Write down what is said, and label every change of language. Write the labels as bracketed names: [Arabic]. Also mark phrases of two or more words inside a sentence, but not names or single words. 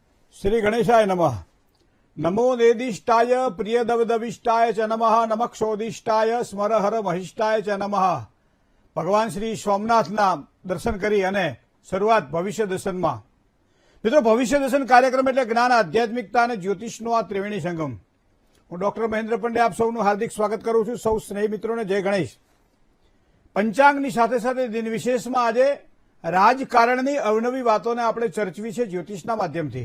[Sanskrit] श्री गणेशाय नमः। नमो नेदिष्टाय प्रियदवदविष्टाय च नमः। नमक्षोदिष्टाय स्मरहर महिष्टाय च नमः। [Gujarati] ભગવાન શ્રી સોમનાથના દર્શન કરી અને શરૂઆત ભવિષ્ય દર્શનમાં। મિત્રો, ભવિષ્ય દર્શન કાર્યક્રમ એટલે જ્ઞાન, આધ્યાત્મિકતા અને જ્યોતિષનો આ ત્રિવેણી સંગમ। હું ડોક્ટર મહેન્દ્ર પંડ્યા આપ સૌનું હાર્દિક સ્વાગત કરું છું। સૌ સ્નેહી મિત્રોને જય ગણેશ। પંચાંગની સાથે સાથે દિન વિશેષમાં આજે રાજકારણની અવનવી વાતોને આપણે ચર્ચવી છે જ્યોતિષના માધ્યમથી।